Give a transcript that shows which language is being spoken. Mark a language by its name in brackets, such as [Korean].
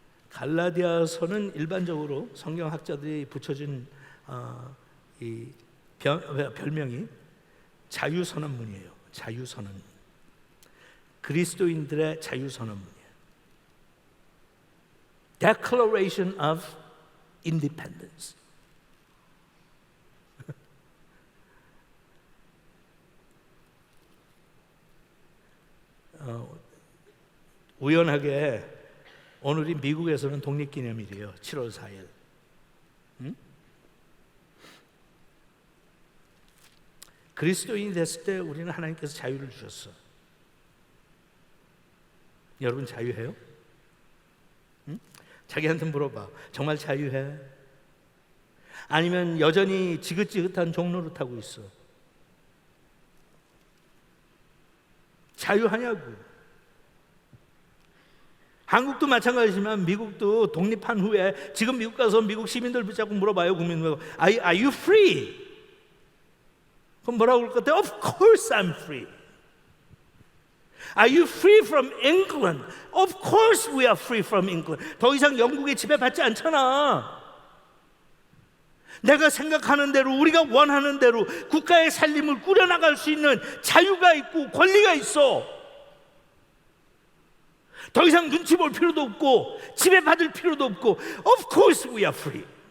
[Korean] 갈라디아서는 일반적으로 성경학자들이 붙여준 이 별명이 자유선언문이에요. 자유선언문. 그리스도인들의 자유선언문이에요. [English] Declaration of Independence. [Korean] 우연하게 오늘이 미국에서는 독립기념일이에요. 7월 4일. 그리스도인이 됐을 때 우리는 하나님께서 자유를 주셨어. 여러분 자유해요? 자기한테 물어봐. 정말 자유해? 아니면 여전히 지긋지긋한 종로를 타고 있어? 자유하냐고. 한국도 마찬가지지만 미국도 독립한 후에 지금 미국 가서 미국 시민들 붙잡고 물어봐요. 국민들. [English] Are you free? [Korean] 그럼 뭐라고 그럴 것 같아요? [English] Of course I'm free. Are you free from England? Of course we are free from England. [Korean] 더 이상 영국의 지배받지 않잖아. 내가 생각하는 대로 우리가 원하는 대로 국가의 살림을 꾸려나갈 수 있는 자유가 있고 권리가 있어. 더 이상 눈치 볼 필요도 없고 지배받을 필요도 없고 [English] Of course we are free.